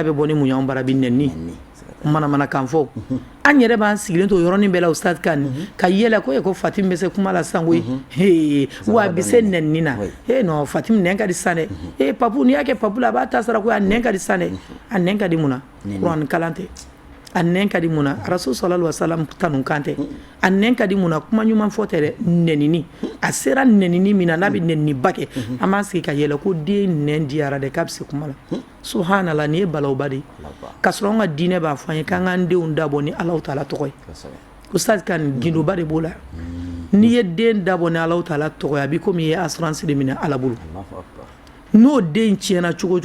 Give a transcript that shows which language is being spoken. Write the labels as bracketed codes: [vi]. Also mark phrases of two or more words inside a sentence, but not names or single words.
[bm] bɛ bɔ ni mun y'anw bara bi nɛnni manamanakan fɔ an yɛrɛ b'an sigilen to yɔrɔnin bɛɛ la Ustaz Kane ka yɛlɛ ko ko Fatim bɛ se kuma la sisan koyi wa a bɛ se nɛnni na non Fatim nɛn ka di sisan dɛ papu n'i y'a kɛ papu la a b'a ta sara ko a nɛn ka di sisan dɛ a nɛn ka di mun na kuranɛ kalan tɛ a nɛn ka di mun na Rasul [ar] صلى الله عليه وسلم [bm] tanu kan tɛ a nɛn ka di mun na kuma ɲuman fɔ tɛ dɛ nɛnini a sera nɛnini min na n'a bɛ nɛniniba kɛ an b'an sigi ka yɛlɛ ko den nɛn diyara dɛ k'a bɛ se kuma la subhanallah nin ye balawba de ye ka sɔrɔ an ka diinɛ b'a fɔ an ye k'an k'an denw dabɔ ni Alahu Taala tɔgɔ ye Ustaz Kane gindoba de b'o la n'i ye den dabɔ ni Alahu Taala tɔgɔ ye a b'i komi i ye assurance de minɛ Ala bolo n'o den tiɲɛna cogo o